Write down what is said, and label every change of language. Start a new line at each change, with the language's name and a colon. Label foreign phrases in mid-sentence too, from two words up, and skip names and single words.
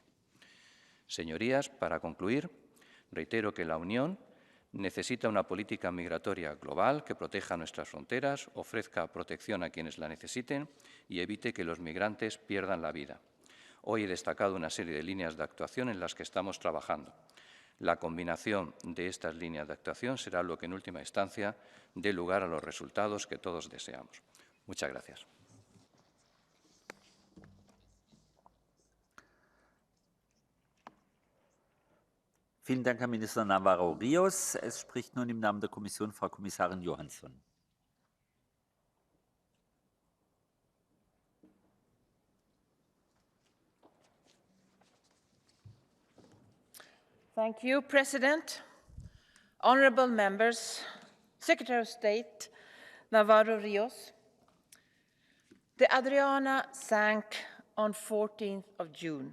Spanish: Señorías, para concluir, reitero que la Unión necesita una política migratoria global que proteja nuestras fronteras, ofrezca protección a quienes la necesiten y evite que los migrantes pierdan la vida. Hoy he destacado una serie de líneas de actuación en las que estamos trabajando. La combinación de estas líneas de actuación será lo que en última instancia dé lugar a los resultados que todos deseamos. Muchas gracias.
German: Vielen Dank, Herr Minister Navarro Ríos. Es spricht nun im Namen der Kommission Frau Kommissarin Johansson.
English: Thank you, President. Honourable members, Secretary of State Navarro Ríos, The Adriana sank on 14th of June.